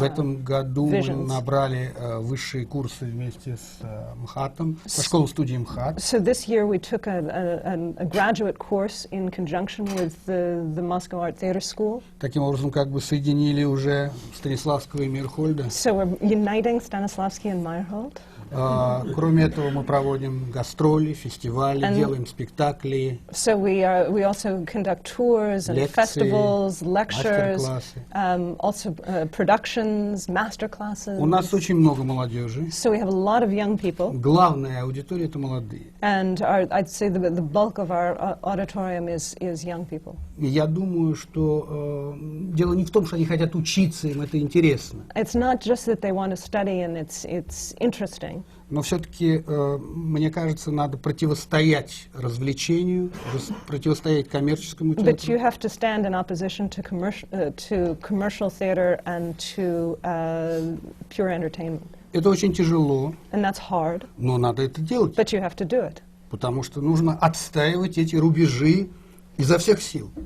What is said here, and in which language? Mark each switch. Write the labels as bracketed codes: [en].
[ru] В этом году мы набрали высшие курсы вместе с МХАТом, со школой-студией МХАТ. [en] So this year we took a graduate course in conjunction with the Moscow Art Theatre School. [ru] Таким образом, как бы соединили уже Станиславского и Мейерхольда. [en] So we're uniting Stanislavski and Meyerhold. [ru] Кроме этого, мы проводим гастроли, фестивали, делаем спектакли. [en] So we also conduct tours and festivals, lectures, also productions, master classes. [ru] У нас очень много молодежи. [en] So we have a lot of young people. [ru] Главная аудитория — это молодые. [en] And I'd say the bulk of our auditorium is young people. [ru] Я думаю, что дело не в том, что они хотят учиться, им это интересно. [en] It's not just that they want to study and it's interesting. [ru] Но все-таки, мне кажется, надо противостоять развлечению, противостоять коммерческому театру. [en] But you have to stand in opposition to commercial theater and to pure entertainment. [ru] Это очень тяжело. [en] And that's hard. [ru] Но надо это делать. [en] But you have to do it. [ru] Потому что нужно отстаивать эти рубежи изо всех сил.